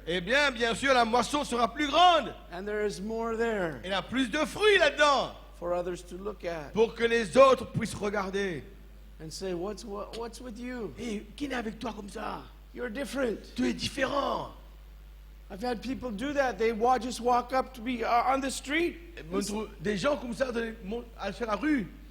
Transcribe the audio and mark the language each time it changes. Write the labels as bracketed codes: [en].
[fr] Eh bien sûr, la moisson sera plus grande. [en] and there is more there [fr] Il y a plus de fruits là-dedans [en] for others to look at [fr] pour que les autres puissent regarder. [en] and say, what's with you? [fr] Et qui est avec toi comme ça? [en] You're different. [fr] Tu es différent. [en] I've had people do that. They just walk up to me on the street [fr] On trouve des gens comme ça sur la rue.